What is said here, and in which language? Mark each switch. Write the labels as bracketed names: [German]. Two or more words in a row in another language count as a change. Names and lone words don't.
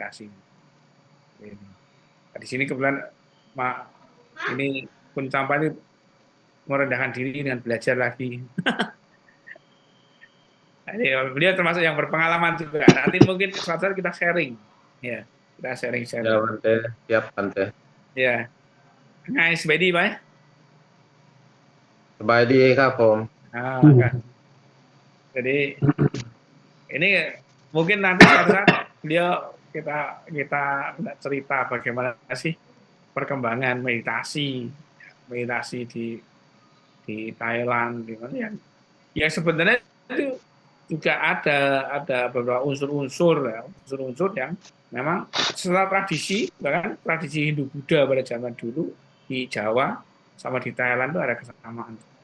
[Indonesian] Di sini kebetulan ini Kun Champa ini merendahkan diri dengan belajar lagi. Beliau termasuk yang berpengalaman juga. Nanti mungkin suatu saat kita sharing. Ya, kita sharing. Ya, Bante. Siap, Bante. Ya. [Thai] Ngayสบายดีไหม สบายดีครับผม [Indonesian] Jadi ini mungkin nanti suatu saat beliau kita cerita bagaimana sih perkembangan meditasi di Thailand, di mana yang sebenarnya itu juga ada beberapa unsur-unsur yang memang setelah tradisi, bahkan tradisi Hindu Buddha pada zaman dulu di Jawa sama di Thailand itu ada kesamaan.